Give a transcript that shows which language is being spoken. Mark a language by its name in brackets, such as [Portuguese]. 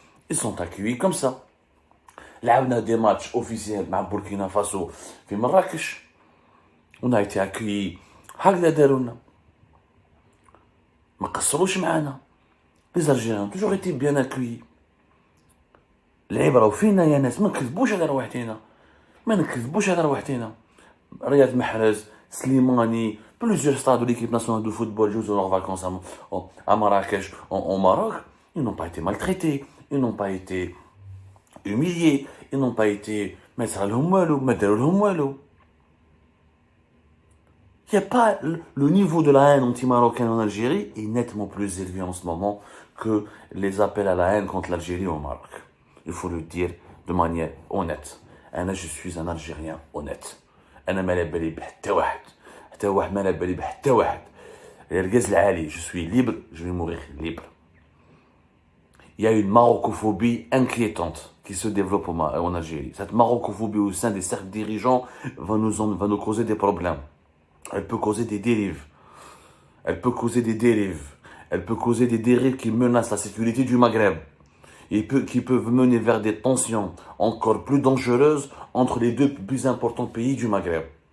[French] Ils sont accueillis comme ça. Là, on a des matchs officiels avec Burkina Faso في Marrakech. On a été accueillis [Arabic] هكذا دارونا. ما قصروش معانا. [French] Les Algériens ont toujours été bien accueillis. [Arabic] العبرة وفينا يا ناس ما نكذبوش على روحتنا. [French] رياض محرز, Slimani, plusieurs stars de l'équipe nationale de football jouent leurs vacances à Marrakech, au Maroc. Ils n'ont pas été maltraités, ils n'ont pas été humiliés, ils n'ont pas été Il n'y a pas le niveau de la haine anti-marocaine en Algérie est nettement plus élevé en ce moment que les appels à la haine contre l'Algérie au Maroc. Il faut le dire de manière honnête. Je suis un Algérien honnête. [Arabic] أنا ما على بالي بحتى واحد ما على بالي بحتى واحد. الغاز العالي, [French] je suis libre, je vais mourir libre. il y a une marocophobie inquiétante qui se développe en Algérie. Cette marocophobie au sein des cercles dirigeants va nous causer des problèmes. Elle peut causer des dérives. Elle peut causer des dérives. Elle peut causer des dérives qui menacent la sécurité du Maghreb. Et qui peuvent mener vers des tensions encore plus dangereuses entre les deux plus importants pays du Maghreb.